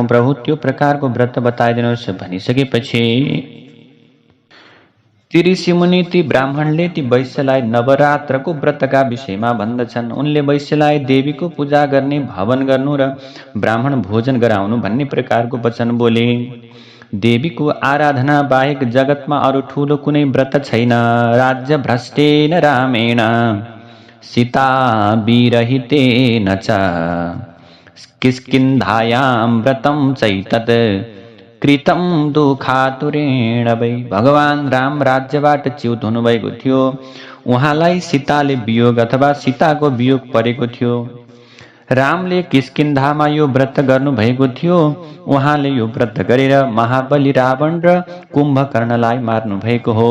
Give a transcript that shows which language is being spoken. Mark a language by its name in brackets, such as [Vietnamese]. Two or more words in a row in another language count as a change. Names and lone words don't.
[Nepali] प्रभु, त्यो प्रकारको व्रत बताइदिनुहोस्। भनिसकेपछि ती ऋषिमुनि ती ब्राह्मणले ती वैश्यलाई नवरात्रको व्रतका विषयमा भन्दछन्। उनले वैश्यलाई देवीको पूजा गर्ने, भवन गर्नु र ब्राह्मण भोजन गराउनु भन्ने प्रकारको वचन बोले। देवीको आराधना बाहेक जगतमा अरू ठूलो कुनै व्रत छैन। [Sanskrit] राज्य भ्रष्टेन रामेण सीता विरहितेन च किष्किन्धायां व्रतं चैतत् कृतं दुःखातुरेण वै। [Nepali] भगवान राम राज्यबाट च्युत हुनुभएको थियो। उहाँलाई सीताले वियोग अथवा सीताको वियोग परेको थियो। रामले किष्किन्धामा यो व्रत गर्नु भएको थियो। उहाँले यो व्रत गरेर महाबली रावण र कुम्भकर्णलाई मार्नु भएको हो।